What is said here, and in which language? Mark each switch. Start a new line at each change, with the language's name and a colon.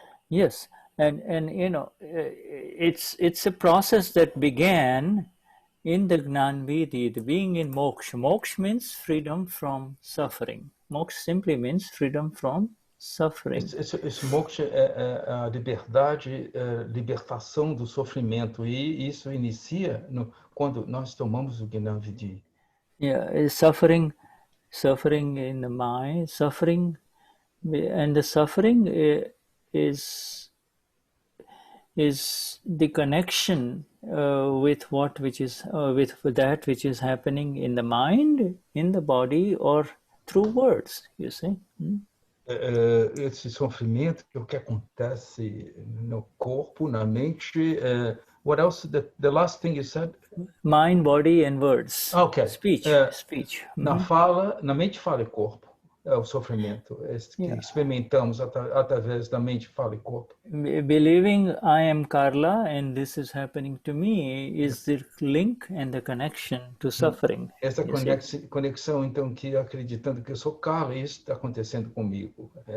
English: Yes, and it's a process that began in the Gnan Vidi, the being in moksha. Moksha means freedom from suffering. Moksha simply means freedom from suffering.
Portuguese: Esse moksha é a liberdade, libertação do sofrimento, e isso inicia quando nós tomamos o Gnana Vidi.
English: Yeah, suffering in the mind, suffering, and the suffering is the connection with that which is happening in the mind, in the body, or through words. You see.
Portuguese: Esse sofrimento que é o que acontece no corpo, na mente.
English: What else? The last thing you said? Mind, body, and words. Okay. Speech.
Portuguese: Na mente, fala e corpo. É o sofrimento que experimentamos através da mente, fala e corpo.
English: Believing I am Carla and this is happening to me is the link and the connection to suffering.
Portuguese: Essa conexão, então, que acreditando que eu sou Carla, isso está acontecendo comigo.